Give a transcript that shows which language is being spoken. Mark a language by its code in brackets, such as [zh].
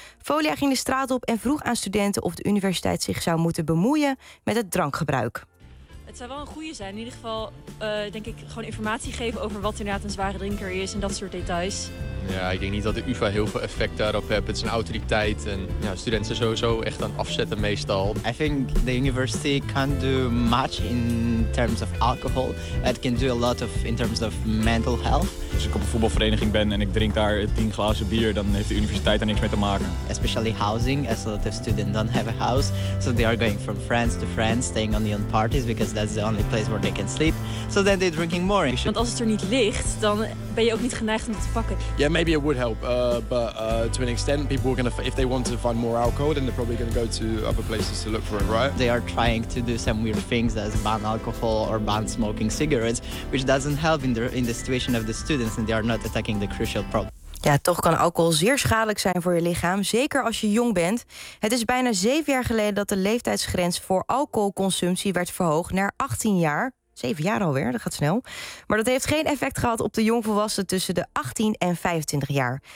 [nl] Folia ging de straat op en vroeg aan studenten of de universiteit zich zou moeten bemoeien met het drankgebruik. Het zou wel een goede zijn. In ieder geval denk ik gewoon informatie geven over wat inderdaad een zware drinker is en dat soort details. Ja, ik denk niet dat de UvA heel veel effect daarop heeft. Het is een autoriteit en ja, studenten sowieso echt aan afzetten meestal. [en] I think the university can do much in terms of alcohol. It can do a lot of in terms of mental health. [nl] Als ik op een voetbalvereniging ben en ik drink daar 10 glazen bier, dan heeft de universiteit daar niks mee te maken. [en] Especially housing, as a lot of students don't have a house. So they are going from friends to friends, staying only on parties, because that's the only place where they can sleep. So then they're drinking more. [nl] Want als het er niet ligt, dan ben je ook niet geneigd om het te pakken. [en] Yeah, maybe it would help. But to an extent, people are gonna, if they want to find more alcohol, then they're probably gonna go to other places to look for it, right? They are trying to do some weird things as ban alcohol or ban smoking cigarettes, which doesn't help in the situation of the students, and they are not attacking the crucial problem. [nl] Ja, toch kan alcohol zeer schadelijk zijn voor je lichaam, zeker als je jong bent. Het is bijna 7 jaar geleden dat de leeftijdsgrens voor alcoholconsumptie werd verhoogd naar 18 jaar. 7 jaar alweer, dat gaat snel. Maar dat heeft geen effect gehad op de jongvolwassenen tussen de 18 en 25 jaar.